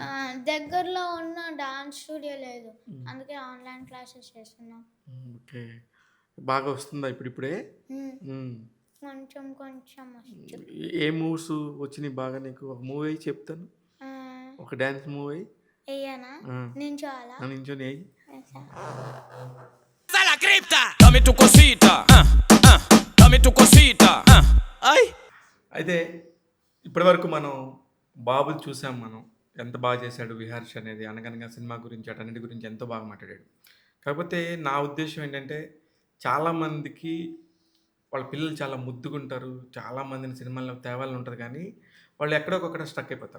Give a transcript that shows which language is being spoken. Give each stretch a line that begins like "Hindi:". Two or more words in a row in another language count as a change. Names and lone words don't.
Telugu: దగ్గరలో ఉన్న
English: dance studio
Telugu: లేదు, అందుకే
English: online classes
Telugu: చేస్తున్నాం. ఓకే. బాగా వస్తుందా ఇప్పుడిప్పుడే? మ్మ్. హ్మ్. కొంచెం కొంచెం వచ్చు. ఏ మూవ్స్ వచ్చినాయి బాగా నీకు? ఒక మూవ్ ఎయ్యి చెప్తాను. ఆ, ఒక
English: dance move
Telugu: ఎయ్యి. వెయ్యనా? ఆ! నించోవాలా? నించొని ఎయ్యి.
Spanish: a la cripta. Dame tu cosita, dame tu cosita, ay.
Telugu: అయితే ఇప్పటివరకు మనం బాబుని చూసాం మనం. ఎంత బాగా చేశాడు 'విహర్ష్' అనేది. 'అనగనగా' సినిమా గురించి అటన్నిటి గురించి ఎంతో బాగా మాట్లాడాడు. కాకపోతే నా ఉద్దేశ్యం ఏంటంటే చాలామందికి వాళ్ళ పిల్లలు చాలా ముద్దుగుంటారు. చాలామందిని సినిమాల్లో తేవాలని ఉంటది కానీ వాళ్ళు ఎక్కడొకక్కడ స్ట్రక్ అయిపోతారు.